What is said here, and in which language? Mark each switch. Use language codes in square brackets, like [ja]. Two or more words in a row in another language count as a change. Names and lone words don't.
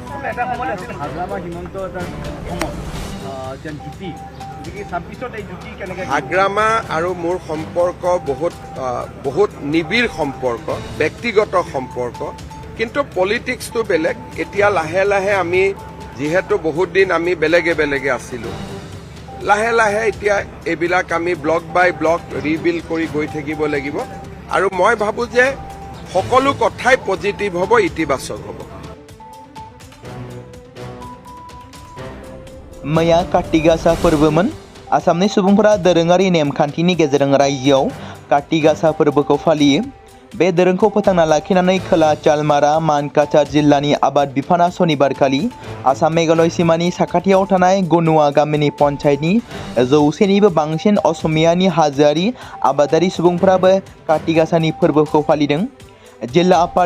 [as] হাগ্ৰামা আৰু মোৰ সম্পৰ্ক বহুত নিবিড় সম্পৰ্ক ব্যক্তিগত সম্পৰ্ক কিন্তু পলিটিক্সটো বেলেগ এতিয়া লাহে লাহে আমি যিহেতু বহুত দিন আমি বেলেগে বেলেগে আছিলো লাহে লাহে এতিয়া এইবিলাক আমি [en] block by block rebuild [as] কৰি গৈ থাকিব লাগিব আৰু মই ভাবো যে সকলো কথাই পজিটিভ হ'ব ইতিবাচক হ'ব [brx] मैया काति गासा फोरबोमोन आसामनि सुबुंफोरा दोरोङारि नेमखान्थिनि गेजेरजों रायजोआव काति गासा फोरबोखौ फालियो बे दोरोंखौ फोथांना लाखिनानै खोला चालमारा मानकाचार जिल्लानि आबाद बिफाना सनिबारखालि आसाम मेघालय सीमानि साखाथियाव थानाय गनुवा गामिनि पन्चायतनि 100निबो बांसिन असमियानि हाजोआरि आबादारि सुबुंफोराबो काति गासानि फोरबोखौ फालिदों जिल्ला आफाद